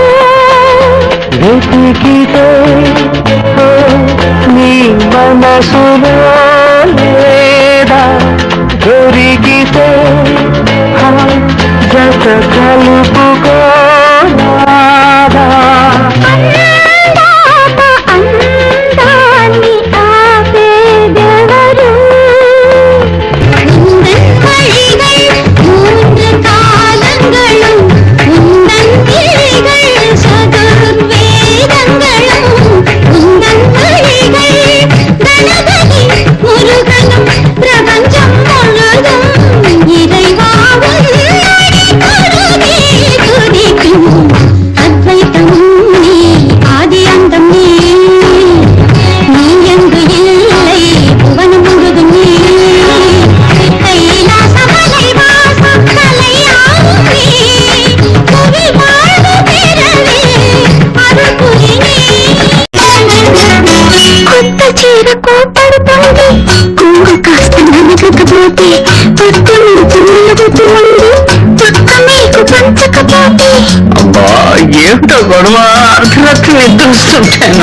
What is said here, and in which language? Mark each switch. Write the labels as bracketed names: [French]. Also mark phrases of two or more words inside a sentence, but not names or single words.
[Telugu] వెతికితే నీ మనసులో లేదా, దొరికితే జత కలుపుకోరాదా. అందాక అందాన్ని ఆపేదెవరు? [Tamil] உந்தன் வழிகள் மூன்று காலங்களும், உந்தன் கிளைகள் சதுர்வேதங்களும், உந்தன் வழிகள் கணபதி முருகனும் பிரபஞ்சம் முழுதும் இறைவாவும் நடிகருவே துதிக்கும். அத்வைத்தம் நீ, ஆதி அந்தம் நீ, நீ எங்கு இல்லை புவனம் முழுதும் நீ, கைலாசமலை வாசம் கலையாமே, புவி வாழ்வு பெறவே அருள் புரி நீ. [Telugu] కొత్త చీర కోపడుతుంది, కొంగు కాస్త నలగకపోతే, పట్టు ముడుచుంది, చక్క మీకు పంచకపోతే. అబ్బా ఏమిటో గొడవ, అర్ధరాత్రి ఎదురుస్తుంటాను.